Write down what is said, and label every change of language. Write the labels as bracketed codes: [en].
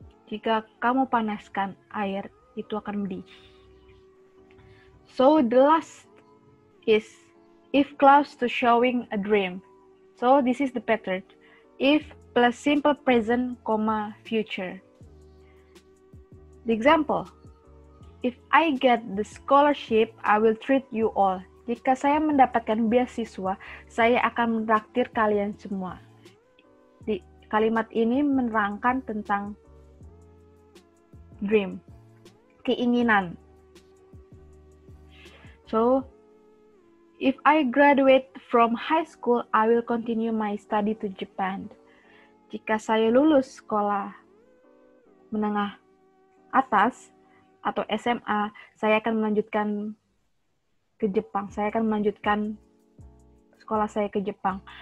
[id] Jika kamu panaskan air, itu akan mendidih. [en] So the last is if clause to showing a dream. So this is the pattern. If plus simple present, comma, future. The example, if I get the scholarship, I will treat you all. [id] Jika saya mendapatkan beasiswa, saya akan menraktir kalian semua. Di kalimat ini menerangkan tentang dream, keinginan. [en] So, if I graduate from high school, I will continue my study to Japan. [id] Jika saya lulus sekolah menengah atas atau SMA, saya akan melanjutkan ke Jepang. Saya akan melanjutkan sekolah saya ke Jepang.